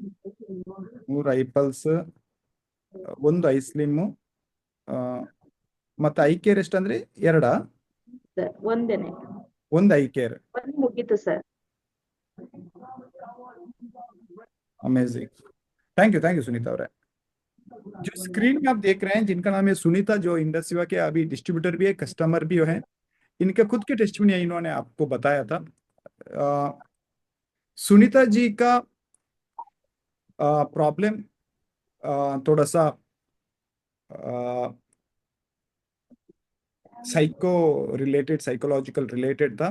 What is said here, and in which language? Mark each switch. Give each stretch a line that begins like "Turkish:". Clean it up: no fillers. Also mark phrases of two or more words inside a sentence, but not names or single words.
Kannada: 3 ಐ ಪಲ್ಸ್, 1 ಐ ಸ್ಲಿಮ್, ಮತ್ತೆ ಐ ಕೇರ್ ಎಷ್ಟಂದ್ರೆ 2? ಒಂದೇನೆ, 1 ಐ ಕೇರ್. 1 ಮುಗೀತು ಸರ್.
English: Amazing. Thank you ಸುನೀತಾ ಅವರೇ.
Hindi: जो स्क्रीन में आप देख रहे हैं, जिनका नाम है सुनीता, जो इंडस्ट्री के अभी डिस्ट्रीब्यूटर भी है, कस्टमर भी है, इनके खुद के टेस्टिमनी इन्होंने आपको बताया था। सुनीता जी का प्रॉब्लम थोड़ा सा
English: psychological related
Hindi: था।